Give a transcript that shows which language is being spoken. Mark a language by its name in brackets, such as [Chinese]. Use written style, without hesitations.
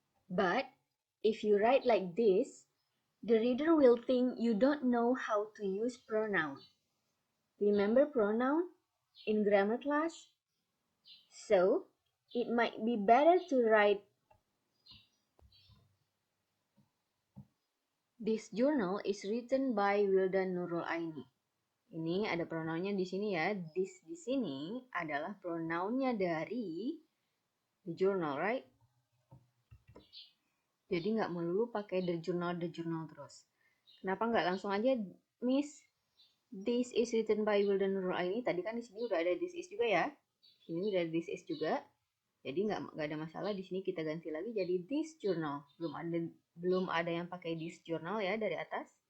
[English] But if you write like this, the reader will think you don't know how to use pronoun. Remember pronoun in grammar class? So, it might be better to write this journal is written by Wildan Nurul Aini. [Indonesian] Ini ada pronounnya di sini ya. This di sini adalah pronounnya dari the journal, right? Jadi nggak melulu pakai the journal terus. Kenapa nggak langsung aja, Miss? [English] This is written by Wildan Nurul Aini. [Indonesian] Tadi kan di sini udah ada this is juga ya. Sini udah this is juga. Jadi nggak ada masalah. Di sini kita ganti lagi jadi this journal. Belum ada yang pakai this journal ya dari atas.